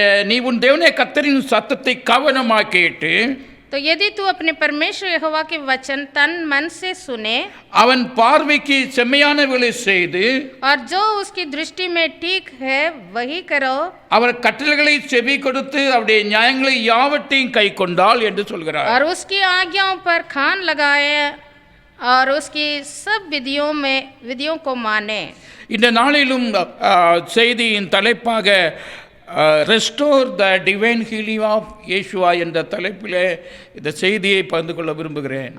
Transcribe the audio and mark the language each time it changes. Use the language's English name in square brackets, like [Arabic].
[Tamil] நீ உன் தேவனாகிய கர்த்தரின் சத்தத்தை கவனமாய் கேட்டு [Hindi] तो यदि तू अपने परमेश्वर यहोवा के वचन तन मन से सुने [Tamil] அவன் பார்வைக்கு செம்மையானவைகளை செய்து [Hindi] और जो उसकी दृष्टि में ठीक है वही करो, [Tamil] அவர் கட்டளைகளை செவி கொடுத்து அவருடைய நியாயங்களை யாவற்றையும் கை கொண்டால் என்று சொல்கிறார். [Hindi] और उसकी आज्ञाओं पर कान लगाए और उसकी सब विधियों को माने। [Tamil] இந்த நாளிலும் செய்தியின் தலைப்பாக [English] restore the divine healing of இயேசுவா [Tamil] என்ற தலைப்பிலே இந்த செய்தியை பகிர்ந்து கொள்ள விரும்புகிறேன்.